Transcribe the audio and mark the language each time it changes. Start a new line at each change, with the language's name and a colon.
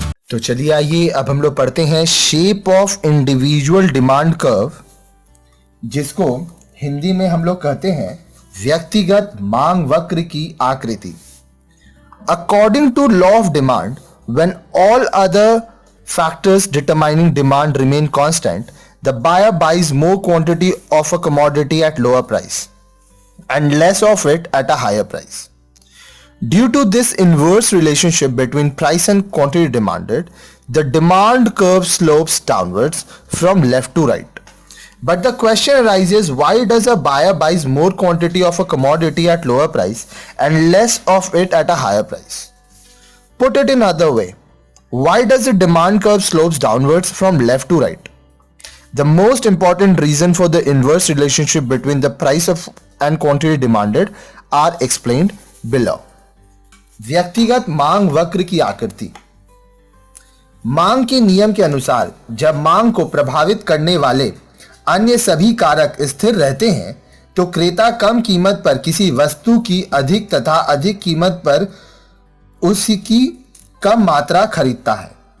Hindi: तो चलिए आइए अब हम लोग पढ़ते हैं
English: shape of individual demand curve,
Hindi: जिसको हिंदी में हम लोग कहते हैं व्यक्तिगत मांग वक्र की आकृति।
English: According to law of demand, when all other factors determining demand remain constant, the buyer buys more quantity of a commodity at lower price and less of it at a higher price. Due to this inverse relationship between price and quantity demanded, the demand curve slopes downwards from left to right. But the question arises, why does a buyer buys more quantity of a commodity at lower price and less of it at a higher price? Put it in another way, why does the demand curve slopes downwards from left to right? The most important reason for the inverse relationship between the price of and quantity demanded are explained below.
Hindi: व्यक्तिगत मांग वक्र की आकृति। मांग के नियम के अनुसार जब मांग को प्रभावित करने वाले अन्य सभी कारक स्थिर रहते हैं तो क्रेता कम कीमत पर किसी वस्तु की अधिक तथा अधिक कीमत पर उसकी कम मात्रा खरीदता है।